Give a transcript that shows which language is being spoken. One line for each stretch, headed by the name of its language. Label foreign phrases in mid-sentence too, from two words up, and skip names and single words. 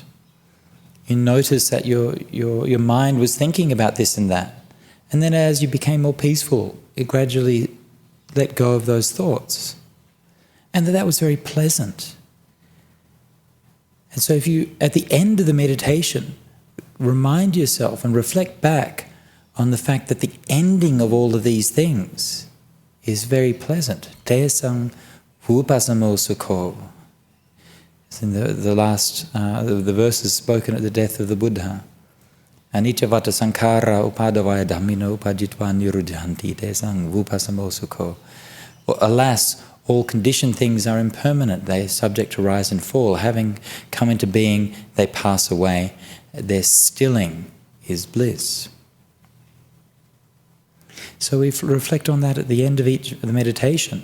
English: You noticed that your mind was thinking about this and that, and then as you became more peaceful, it gradually let go of those thoughts, and that was very pleasant. And so if you, at the end of the meditation, remind yourself and reflect back on the fact that the ending of all of these things is very pleasant.
Pali: Tesang vupasamo sukho.
English: It's in the last, the verses spoken at the death of the Buddha.
Pali: Anicca sankhara upadavaya dhammino upajitva niruddhanti tesang vupasamo sukho.
English: Alas, all conditioned things are impermanent. They are subject to rise and fall. Having come into being, they pass away. Their stilling is bliss. So we reflect on that at the end of each of the meditation.